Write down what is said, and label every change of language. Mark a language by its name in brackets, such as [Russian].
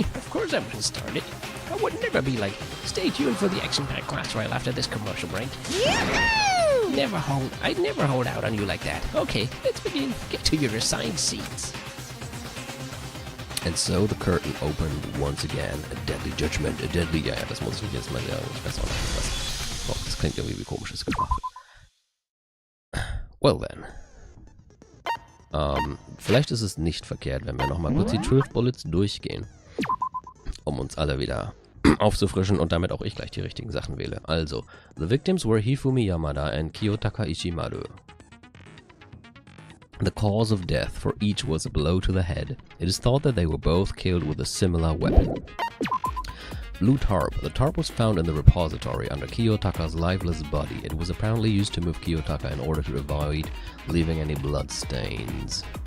[English] Of course I wouldn't start it. I would never be like, stay tuned for the action-packed class trial after this commercial break. Yahoo! I'd never hold out on you like that. Okay, let's begin. Get to your assigned seats. And so the curtain opened once again. A deadly judgment, a deadly... [German] Ja, das muss ich jetzt mal sagen. Ich weiß auch nicht, was... Oh, das klingt irgendwie wie komisches Gebracht. [English] Well then. [German] Vielleicht ist es nicht verkehrt, wenn wir nochmal kurz die 12 Bullets durchgehen. Um uns alle wieder aufzufrischen und damit auch ich gleich die richtigen Sachen wähle. Also, [English] the victims were Hifumi Yamada and Kiyotaka Ishimaru. The cause of death for each was a blow to the head. It is thought that they were both killed with a similar weapon. Blue tarp. The tarp was found in the repository under Kiyotaka's lifeless body. It was apparently used to move Kiyotaka in order to avoid leaving any blood stains.